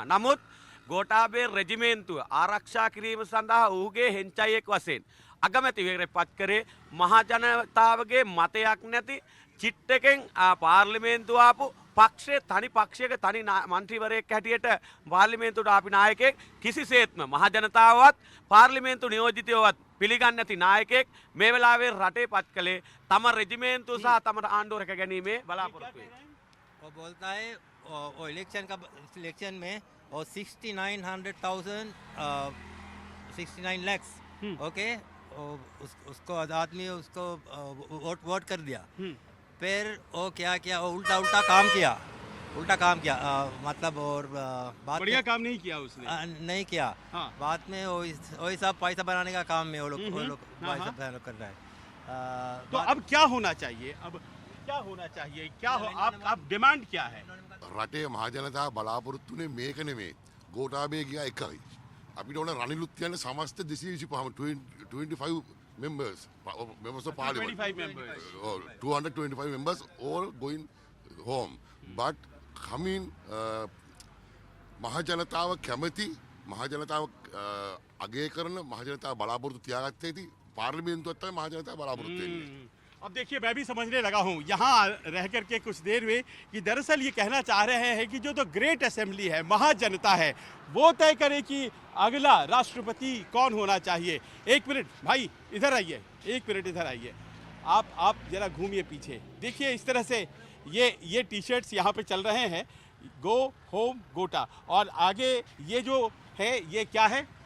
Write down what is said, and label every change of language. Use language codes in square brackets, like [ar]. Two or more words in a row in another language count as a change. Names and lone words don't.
[si] නමුත් ගෝඨාභය රෙජිමේන්තුව ආරක්ෂා කිරීම සඳහා ඔහුගේ හෙන්චයියෙක් වශයෙන් අගමැතිවරයෙක් පත් කරේ මහජනතාවගේ මතයක් නැති චිට්ටකෙන් පාර්ලිමේන්තුව ආපු පක්ෂයේ තනි පක්ෂයක තනි මන්ත්‍රීවරයෙක් හැටියට පාර්ලිමේන්තුවට ආපු නායකයෙක් කිසිසේත්ම මහජනතාවවත් පාර්ලිමේන්තු නියෝජිතයවත් පිළිගන්නේ නැති නායකයෙක් මේ වෙලාවේ රටේ පත් කළේ තම රෙජිමේන්තුව සහ තම ආණ්ඩුව රැක ගැනීමේ බලාපොරොත්තු වේ। [hi] वो बोलता है वो इलेक्शन में और 69 lakhs ओके उसको आदमी उसको वोट कर दिया। फिर वो क्या किया, वो उल्टा काम किया, मतलब और बाद बढ़िया में काम नहीं किया उसने। नहीं किया। हाँ। बाद में वही सब पैसा बनाने का काम में वो लोग हाँ, पैसा हाँ। कर रहा है। तो अब क्या होना चाहिए, अब क्या होना चाहिए, क्या हो आप डिमांड क्या है? [si] රටේ මහජනතාව බලාපොරොත්තුනේ මේක නෙමේ ගෝඨාභය ගියා එකයි. අපිට ඕන රනිලුත් කියන්නේ සමස්ත 225 [en] members of parliament. 25 members. 225 members all going home. But coming [si] මහජනතාව කැමති මහජනතාව අගය කරන මහජනතාව බලාපොරොත්තු තියාගත්තේ ඇති පාර්ලිමේන්තුවත් තමයි මහජනතාව බලාපොරොත්තු වෙන්නේ. [hi] अब देखिए मैं भी समझने लगा हूँ यहाँ रह करके कुछ देर में कि दरअसल ये कहना चाह रहे हैं कि जो तो [en] great assembly [hi] है, महाजनता है, वो तय करे कि अगला राष्ट्रपति कौन होना चाहिए। एक मिनट भाई इधर आइए, एक मिनट इधर आइए, आप जरा घूमिए पीछे, देखिए इस तरह से ये टी शर्ट्स यहाँ पे चल रहे हैं, [en] go home [hi] गोटा, और आगे ये जो है ये क्या है,